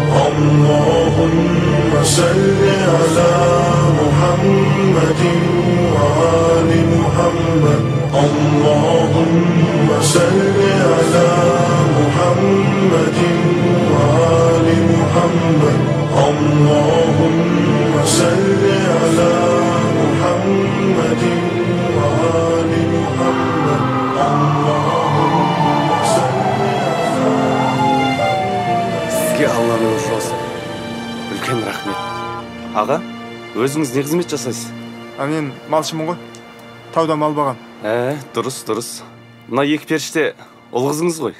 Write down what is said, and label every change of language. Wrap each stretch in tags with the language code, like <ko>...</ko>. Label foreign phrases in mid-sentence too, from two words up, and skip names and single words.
<ar>اللهم صل على محمد وآل محمد اللهم صل على محمد وآل محمد اللهم صل على محمد وآل محمد</ar> <kk>Сізге Алланың ұры болсын. Үлкен рахмет. Аға, өзіңіз не қызмет жасайсыз? Мен малшымын ғой. Тауда мал бағам. Дұрыс. Мына екі періште ұл қызыңыз ғой.</kk>